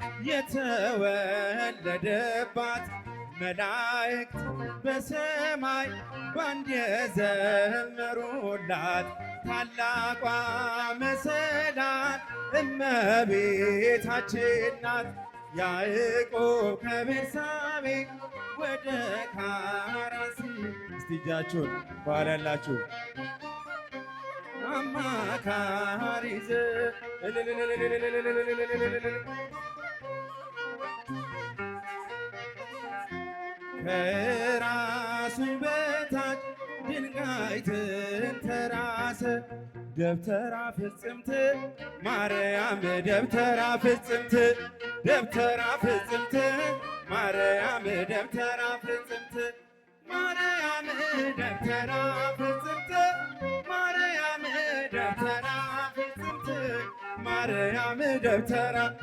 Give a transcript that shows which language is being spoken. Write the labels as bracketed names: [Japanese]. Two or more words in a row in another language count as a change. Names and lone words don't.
[Amharic] የተወለደባት መላእክት በሰማይ ባንድ የዘመሩላት ታላቋ መሰላል እመቤታችን ናት። ያዕቆብ ከቤርሳቤህ ወደ ካራን ሲሄድ እስቲ እጃችሁን በኋላ ያላችሁ አማካሪ ዘር ከራሱ በታች ድንጋይ ተንተራሰ ደብተራ [Geez] ፍጽምት ማርያም ደብተራ ፍጽምት ደብተራ ፍጽምት ማርያም ደብተራ ፍጽምት ማርያም ደብተራ ፍጽምት ማርያም ደብተራ ፍጽምት ማርያም ደብተራ